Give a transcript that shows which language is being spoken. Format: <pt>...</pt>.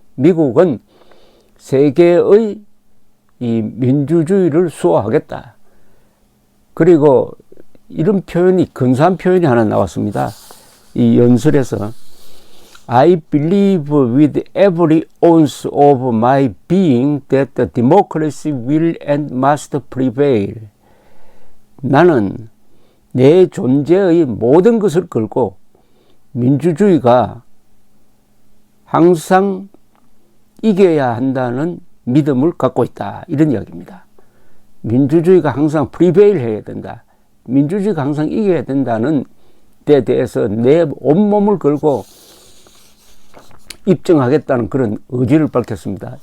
<ko>미국은 세계의 이 민주주의를 수호하겠다. 그리고 이런 표현이 근사한 표현이 하나 나왔습니다. 이 연설에서</ko> <en>I believe with every ounce of my being that the democracy will and must prevail.</en> <ko>나는 내 존재의 모든 것을 걸고 민주주의가 항상 이겨야 한다는 믿음을 갖고 있다. 이런 이야기입니다. 민주주의가 항상 prevail 해야 된다. 민주주의가 항상 이겨야 된다는 데 대해서 내 온몸을 걸고 입증하겠다는 그런 의지를 밝혔습니다.</ko>